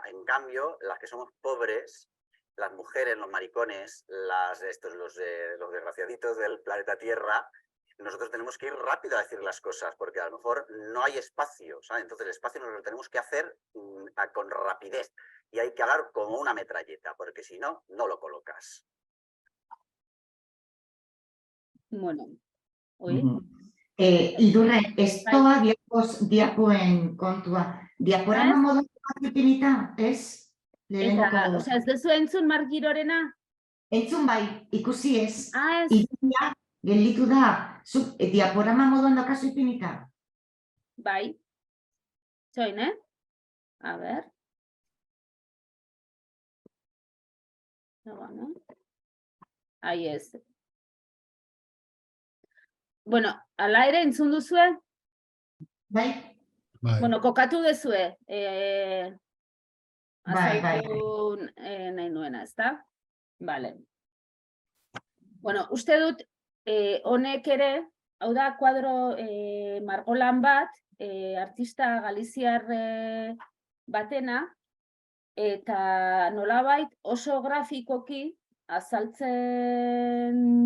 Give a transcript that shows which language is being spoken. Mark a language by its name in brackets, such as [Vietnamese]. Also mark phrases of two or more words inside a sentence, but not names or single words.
[Spanish] En cambio, las que somos pobres, las mujeres, los maricones, los desgraciaditos del planeta Tierra, nosotros tenemos que ir rápido a decir las cosas, porque a lo mejor no hay espacio, ¿sabes? Entonces el espacio nos lo tenemos que hacer con rapidez y hay que hablar como una metralleta, porque si no, no lo colocas. Bueno, oye. [Basque] Idurre, estoa diapuen kontua. Diaporama modu ipinita, ez? Osea, ez duzu entzun Mark Girorena? Entzun bai, ikusi ez. Ez. Iduria, gelditu da, diaporama moduan daukazu ipinita. Bai. Txoin, [Spanish] A ver. Bueno. Ahí ez. [Basque] Bueno, ala ere entzun duzue? Bai. Bueno, kokatu duzue. Bai. Azaltu nahi nuena, ezta? Vale. Bueno, uste dut, honek ere, hau da, kuadro margolan bat, artista galiziar batena, eta nolabait oso grafikoki azaltzen...